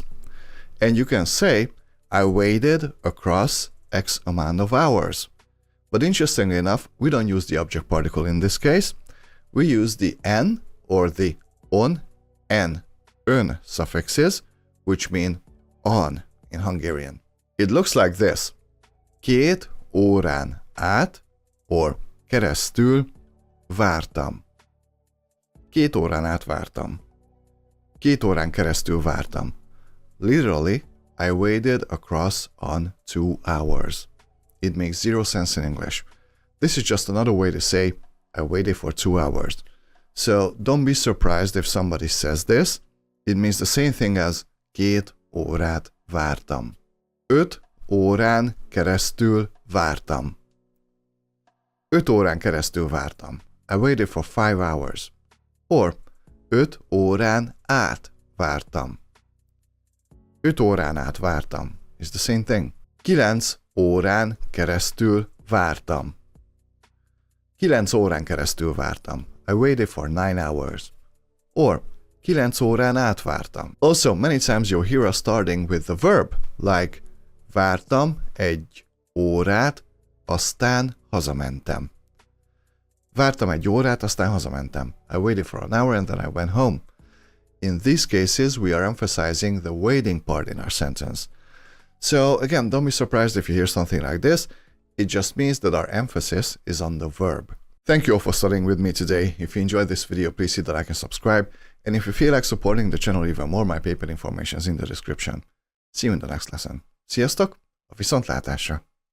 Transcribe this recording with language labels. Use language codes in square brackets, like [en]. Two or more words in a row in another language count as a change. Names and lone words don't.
[en] And you can say, I waited across X amount of hours. But interestingly enough, we don't use the object particle in this case. We use the n or the on, n, ön suffixes, which mean on in Hungarian. It looks like this. [hu] Két órán át, or keresztül vártam. Két órán át vártam. 2 órán keresztül vártam. [en] Literally, I waded across on 2 hours. It makes zero sense in English. This is just another way to say I waited for 2 hours. So don't be surprised if somebody says this. It means the same thing as [hu] 2 órát vártam. 5 órán keresztül vártam. 5 órán keresztül vártam. [en] I waited for 5 hours. Or [hu] 5 órán át vártam. 5 órán át vártam. [en] It's the same thing. [hu] 9 órán keresztül vártam. 9 órán keresztül vártam. [en] I waited for 9 hours. Or [hu] 9 órán át vártam. [en] Also, many times you'll hear us starting with the verb, like [hu] vártam 1 órát, aztán hazamentem. Vártam 1 órát, aztán hazamentem. [en] I waited for an hour and then I went home. In these cases, we are emphasizing the waiting part in our sentence. So again, don't be surprised if you hear something like this. It just means that our emphasis is on the verb. Thank you all for studying with me today. If you enjoyed this video, please hit the like and subscribe. And if you feel like supporting the channel even more, my PayPal information is in the description. See you in the next lesson. [hu] Sziasztok! A viszontlátásra!